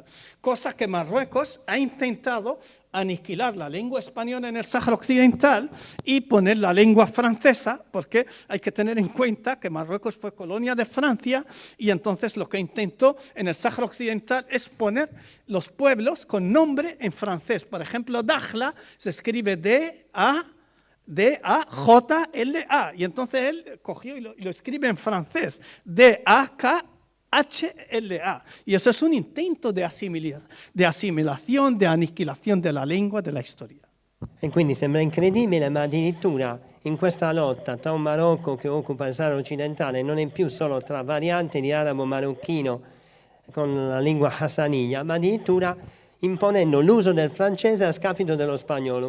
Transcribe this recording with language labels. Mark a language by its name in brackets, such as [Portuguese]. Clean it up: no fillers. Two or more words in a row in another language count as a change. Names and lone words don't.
[Spanish] Cosa que Marruecos ha intentado aniquilar la lengua española en el Sáhara Occidental y poner la lengua francesa, porque hay que tener en cuenta que Marruecos fue colonia de Francia y entonces lo que intentó en el Sáhara Occidental es poner los pueblos con nombre en francés. Por ejemplo, Dakhla se escribe D-A-J-L-A y entonces él cogió y lo escribe en francés, D-A-K-H-L-A. Y eso es un intento de [Italian] assimilazione, di aniquilazione della lingua, della storia. E quindi sembra incredibile, ma addirittura in questa lotta tra un Marocco che occupa il Sahara occidentale non è più solo tra varianti di arabo marocchino con la lingua hassaniya, ma addirittura imponendo l'uso del francese a scapito dello spagnolo.